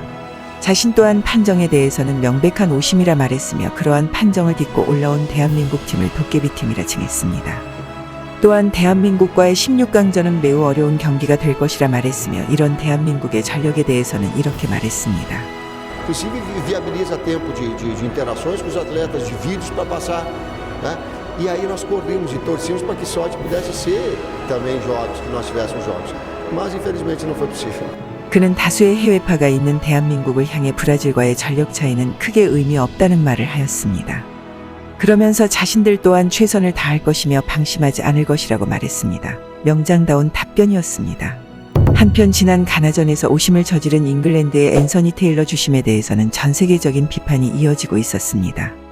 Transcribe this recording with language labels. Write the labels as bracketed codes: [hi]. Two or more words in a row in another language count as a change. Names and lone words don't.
[ko] 자신 또한 판정에 대해서는 명백한 오심이라 말했으며 그러한 판정을 딛고 올라온 대한민국 팀을 도깨비팀이라 칭했습니다. 또한 대한민국과의 16강전은 매우 어려운 경기가 될 것이라 말했으며 이런 대한민국의 전력에 대해서는 이렇게 말했습니다. [pt] Inclusive viabiliza tempo de interações com os atletas, de vídeos para passar, né? E aí nós corrimos e torcíamos para que sorte pudesse ser também jogos, que nós tivéssemos jogos. Mas infelizmente não foi possível. [ko] 그는 다수의 해외파가 있는 대한민국을 향해 브라질과의 전력 차이는 크게 의미 없다는 말을 하였습니다. 그러면서 자신들 또한 최선을 다할 것이며 방심하지 않을 것이라고 말했습니다. 명장다운 답변이었습니다. 한편 지난 가나전에서 오심을 저지른 잉글랜드의 앤서니 테일러 주심에 대해서는 전 세계적인 비판이 이어지고 있었습니다.